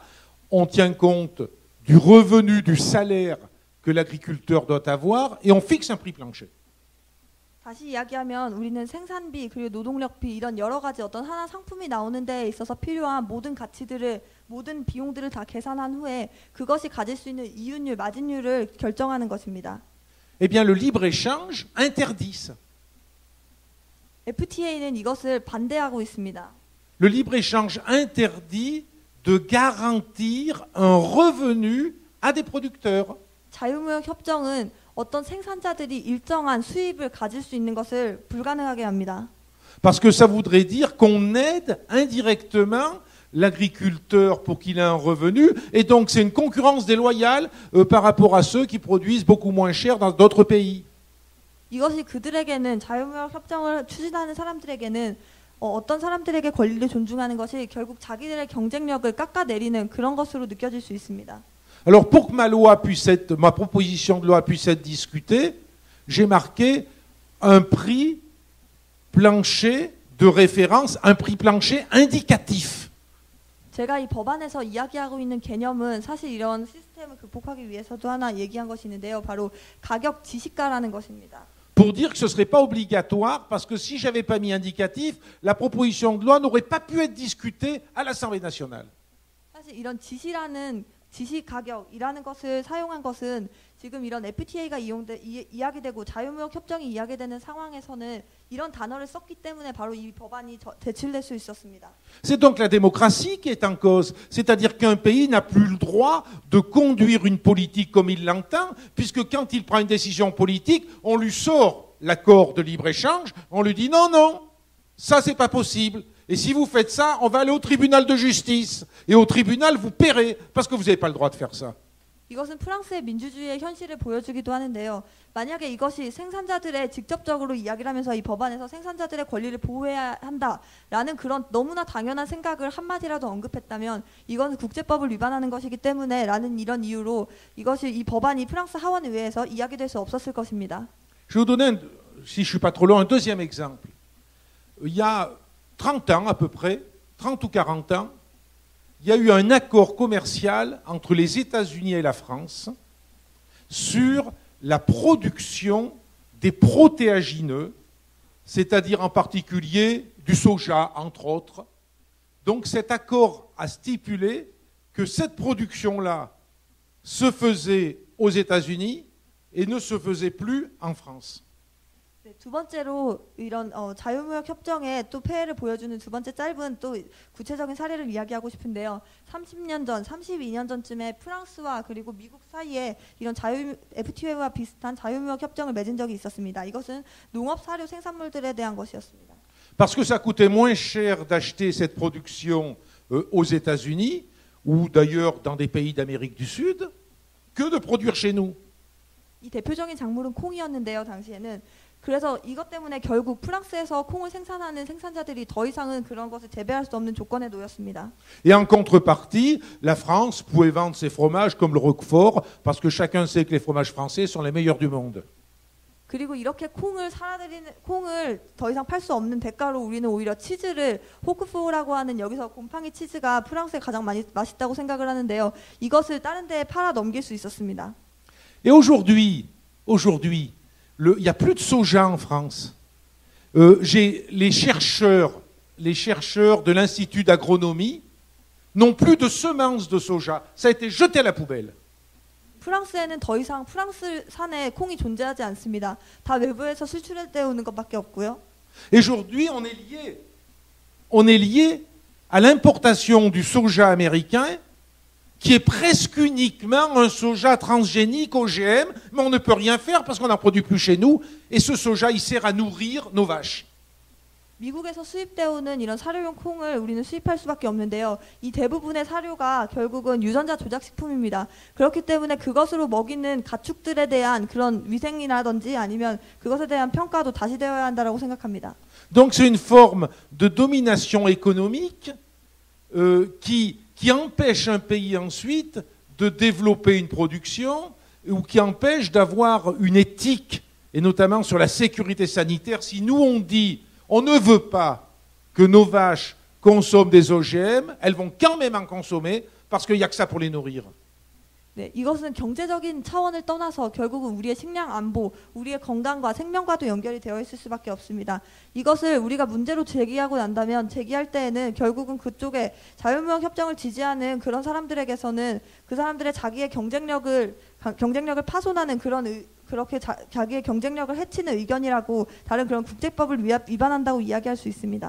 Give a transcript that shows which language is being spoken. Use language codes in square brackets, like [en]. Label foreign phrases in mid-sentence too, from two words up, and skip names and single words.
[fr] On tient compte du revenu, du salaire que l'agriculteur doit avoir et on fixe un prix plancher. [ko] 다시 이야기하면 우리는 생산비 그리고 노동력비 이런 여러 가지 어떤 하나 상품이 나오는 데 있어서 필요한 모든 가치들을 모든 비용들을 다 계산한 후에 그것이 가질 수 있는 이윤율, 마진율을 결정하는 것입니다. [fr] Eh bien le libre-échange interdit ça. [ko] FTA는 이것을 반대하고 있습니다. [fr] Le libre-échange interdit de garantir un revenu à des producteurs. [ko] 자유무역 협정은 어떤 생산자들이 일정한 수입을 가질 수 있는 것을 불가능하게 합니다. [fr] Parce que ça voudrait dire qu'on aide indirectement l'agriculteur pour qu'il ait un revenu, et donc c'est une concurrence déloyale par rapport à ceux qui produisent beaucoup moins cher dans d'autres pays. [ko] 이것이 그들에게는 자유무역 협정을 추진하는 사람들에게는 어떤 사람들에게 권리를 존중하는 것이 결국 자기들의 경쟁력을 깎아내리는 그런 것으로 느껴질 수 있습니다. [fr] Alors pour que ma proposition de loi puisse être discutée, j'ai marqué un prix plancher de référence, un prix plancher indicatif. [ko] 제가 이 법안에서 이야기하고 있는 개념은 사실 이런 시스템을 극복하기 위해서도 하나 얘기한 것이 있는데요. 바로 가격 지시가라는 것입니다. [fr] Pour dire que ce ne serait pas obligatoire, parce que si je n'avais pas mis indicatif, la proposition de loi n'aurait pas pu être discutée à l'Assemblée nationale. [ko] 사실 이런 지시라는 지시 가격이라는 것을 사용한 것은 지금 이런 FTA가 이야기되고 자유무역 협정이 이야기되는 상황에서는 이런 단어를 썼기 때문에 바로 이 법안이 제출될 수 있었습니다. [fr] C'est donc la démocratie qui est en cause, c'est-à-dire qu'un pays n'a plus le droit de conduire une politique comme il l'entend, puisque quand il prend une décision politique, on lui sort l'accord de libre-échange, on lui dit non, non, ça c'est pas possible. Et si vous faites ça, on va aller au tribunal de justice. Et au tribunal, vous paierez, parce que vous n'avez pas le droit de faire ça. [ko] 이것은 프랑스의 민주주의의 현실을 보여주기도 하는데요. 만약에 이것이 생산자들의 직접적으로 이야기를 하면서 이 법안에서 생산자들의 권리를 보호해야 한다라는 그런 너무나 당연한 생각을 한마디라도 언급했다면 이건 국제법을 위반하는 것이기 때문에 라는 이런 이유로 이것이 이 법안이 프랑스 하원의회에서 이야기될 수 없었을 것입니다. [fr] Je vais vous donner, si je ne suis pas trop loin, un deuxième exemple. Il y a 30 ans à peu près, 30 ou 40 ans, il y a eu un accord commercial entre les États-Unis et la France sur la production des protéagineux, c'est-à-dire en particulier du soja, entre autres. Donc cet accord a stipulé que cette production-là se faisait aux États-Unis et ne se faisait plus en France. [ko] 네, 두 번째로 이런 자유무역 협정의 또 폐해를 보여주는 두 번째 짧은 또 구체적인 사례를 이야기하고 싶은데요. 30년 전, 32년 전쯤에 프랑스와 그리고 미국 사이에 이런 FTA와 비슷한 자유무역 협정을 맺은 적이 있었습니다. 이것은 농업 사료 생산물들에 대한 것이었습니다. [fr] Parce que ça coûtait moins cher d'acheter cette production aux États-Unis ou d'ailleurs dans des pays d'Amérique du Sud que de produire chez nous. [ko] 이 대표적인 작물은 콩이었는데요. 당시에는 그래서 이것 때문에 결국 프랑스에서 콩을 생산하는 생산자들이 더 이상은 그런 것을 재배할 수 없는 조건에 놓였습니다. [fr] Et en contrepartie, la France pouvait vendre ses fromages comme le Roquefort parce que chacun sait que les fromages français sont les meilleurs du monde. [ko] 그리고 이렇게 콩을 더 이상 팔 수 없는 대가로 우리는 오히려 치즈를 호크포라고 하는 여기서 곰팡이 치즈가 프랑스에 가장 많이 맛있다고 생각을 하는데요. 이것을 다른 데에 팔아 넘길 수 있었습니다. [fr] Et aujourd'hui, il n'y a plus de soja en France. Les chercheurs de l'Institut d'agronomie n'ont plus de semences de soja. Ça a été jeté à la poubelle. [ko] 프랑스에는 더 이상 프랑스산에 콩이 존재하지 않습니다. 다 외부에서 수출되어 오는 것밖에 없고요. [fr] Et aujourd'hui, on est lié à l'importation du soja américain, qui est presque uniquement un soja transgénique OGM, mais on ne peut rien faire parce qu'on n'en produit plus chez nous, et ce soja, il sert à nourrir nos vaches. [ko] 미국에서 수입되어 오는 이런 사료용 콩을 우리는 수입할 수밖에 없는데요. 이 대부분의 사료가 결국은 유전자 조작식품입니다. 그렇기 때문에 그것으로 먹이는 가축들에 대한 그런 위생이라든지 아니면 그것에 대한 평가도 다시 되어야 한다고 생각합니다. [fr] Donc c'est une forme de domination économique qui empêche un pays ensuite de développer une production ou qui empêche d'avoir une éthique, et notamment sur la sécurité sanitaire. Si nous on dit on ne veut pas que nos vaches consomment des OGM, elles vont quand même en consommer parce qu'il n'y a que ça pour les nourrir. [ko] 네, 이것은 경제적인 차원을 떠나서 결국은 우리의 식량 안보, 우리의 건강과 생명과도 연결이 되어 있을 수밖에 없습니다. 이것을 우리가 문제로 제기하고 난다면 제기할 때에는 결국은 그쪽에 자유무역 협정을 지지하는 그런 사람들에게서는 그 사람들의 자기의 경쟁력을 파손하는 그렇게 자기의 경쟁력을 해치는 의견이라고 다른 그런 국제법을 위반한다고 이야기할 수 있습니다.